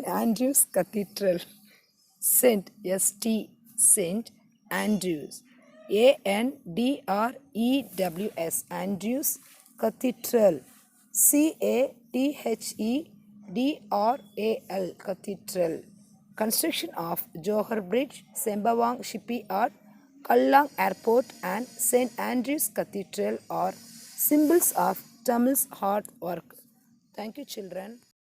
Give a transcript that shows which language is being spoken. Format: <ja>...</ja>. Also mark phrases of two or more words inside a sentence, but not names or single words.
<en>Andrew's Cathedral, St. Andrews, Andrews, Andrews Cathedral, Cathedral, Cathedral. Construction of Johor Bridge, Sembawang Shipyard, Kallang Airport, and St. Andrews Cathedral are symbols of Tamil's hard work. Thank you, children.</en>